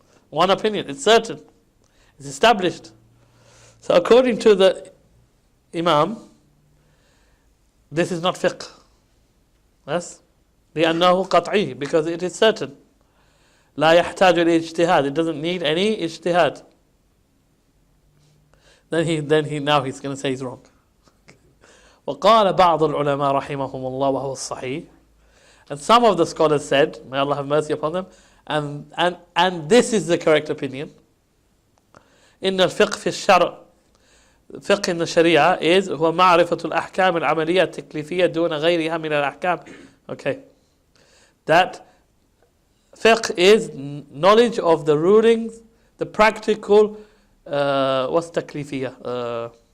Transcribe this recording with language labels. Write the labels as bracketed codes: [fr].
[en] One opinion, it's certain. It's established. So according to the Imam, this is not fiqh. Yes? [ar] لأنه قطعي, [en] because it is certain. [ar] لا يحتاج إلى اجتهاد. [en] It doesn't need any ijtihad. Now he's going to say he's wrong. [ar] وقال بعض العلماء رحمهم الله وهو الصحيح. [en] And some of the scholars said, may Allah have mercy upon them, and this is the correct opinion. [ar] إن الفقه في الشرع, [en] fiqh in the Sharia is [ar] هو معرفة الأحكام العملية التكليفية دون غيرها من الأحكام. Okay. [en] that fiqh is knowledge of the rulings, the practical, what's taklifiyah?